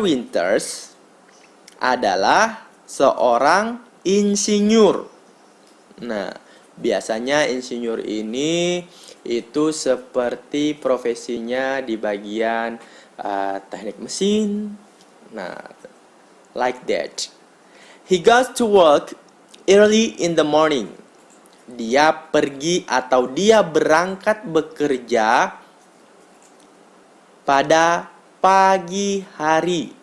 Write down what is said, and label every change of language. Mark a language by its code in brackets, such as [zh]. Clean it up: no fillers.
[id] Winters adalah seorang insinyur. Nah, biasanya insinyur ini itu seperti profesinya di bagian teknik mesin. [en] Nah, like that. He goes to work early in the morning. [id] Dia pergi atau dia berangkat bekerja pada pagi hari.